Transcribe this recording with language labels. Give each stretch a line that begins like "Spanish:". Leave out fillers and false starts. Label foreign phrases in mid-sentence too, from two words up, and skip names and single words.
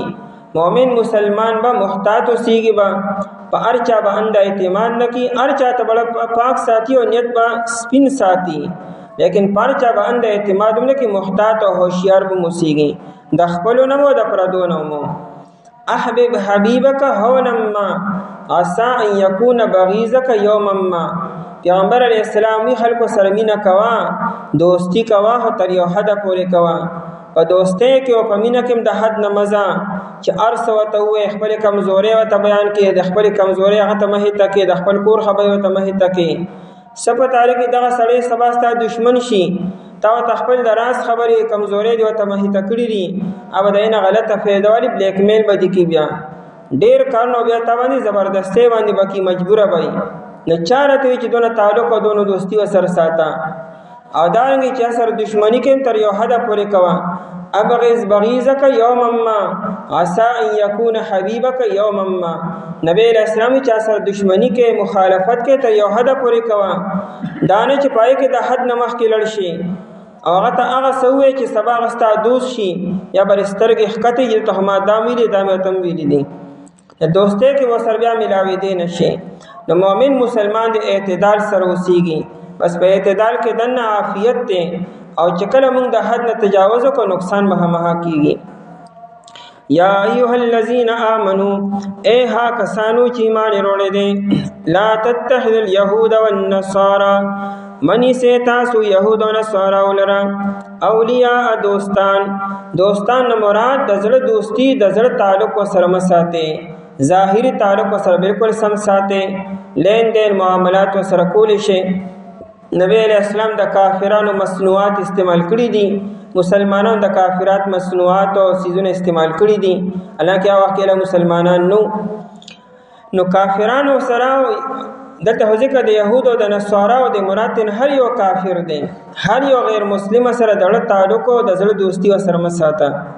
Pashto: مؤمن مسلمان با محتاط اوسیږي، با په هر چا باندې اعتماد نه کوي، هر چا ته بڑا پاک ساتي او نیت با سپین ساتي، لیکن پر چا باندې اعتماد نه کوي، محتاط او هوشیار به اوسیږي، د خپلو نه مو د پردو نه مو.
Arabic: احبب حبیبک هونا ما عسى ان يكون بغيضك يوما ما.
Pashto: پیغمبر علیہ السلام وی خلکو سره مینه کوا، دوستی کوا، خو تر یو حد پورې کوا. په دوستۍ کې او په مینه کې د حد نه مزه چې هر څه ورته ووایې، خپلې کمزورۍ ورته بیان کړې، د خپلې کمزورۍ هغه ته مه هېته کړې، د خپل کور خبرې ورته مه هېته کړې. څه په تاریخ کې دغه سړی سبا ستا دشمن شي، تا ورته خپل د راز خبرې کمزورۍ دې ورته مه هېته کړي دي، او د هغې نه غلطه فایده والي بلیک میل به دې کړي، بیا ډېر کارونه بیا تا باندې زبردستۍ باندې به کړي، مجبوره به وي. نو چا راته وایي چې دونه تعلق او دونه دوستي ورسره ساته، او دارنګې چې سره دشمني کوي تر یو حده پورې کوه.
Arabic: ابغض بغیضک یوما ما عسى ان يكون حبیبک یوما ما.
Pashto: نبی علیہ السلام چې سره دشمنی کې مخالفت کې ته یو حد پورې کوه، دانه چې پای کې د حد نه مخکې لړ شي، او هغه ته هغه څه ووایې چې سبا هغه ستا دوست شي، یا بر سترګې ښکته چې ته ما دا ویلي دا مې ورته هم ویلي دي، دوستۍ کې ورسره بیا ملاوېدی نه شي. نو مؤمن مسلمان د اعتدال سره اوسیږي، بس په اعتدال کې دننه عافیت دی، او چې کله موږ د حد نه تجاوز کو نقصان به مها کیږي.
Arabic: یا ایها الذین آمنو
Pashto: اے ها کسانو چې ایمان وروړي دي
Arabic: لا تتخذوا اليهود والنصارى
Pashto: منی سے تاسو یهود او نصارا ولرا اولیاء دوستان مراد د زړه دوستی د زړه تعلق سره مساته ظاهری تعلق سره بالکل سم ساته لین دین معاملات سره کول شي. نبی علیہ السلام د کافرانو مصنوعات استعمال کړي دي مسلمانانو د کافرات مصنوعات او سيزونه استعمال کړي دي حالانکه هغه وخت له مسلمانان نو کافرانو سره دلته ذکر د يهود او د نصارا او د مراتن هر یو کافر دي هر یو غیر مسلم سره د تعلق او د زړه دوستی سره مساته.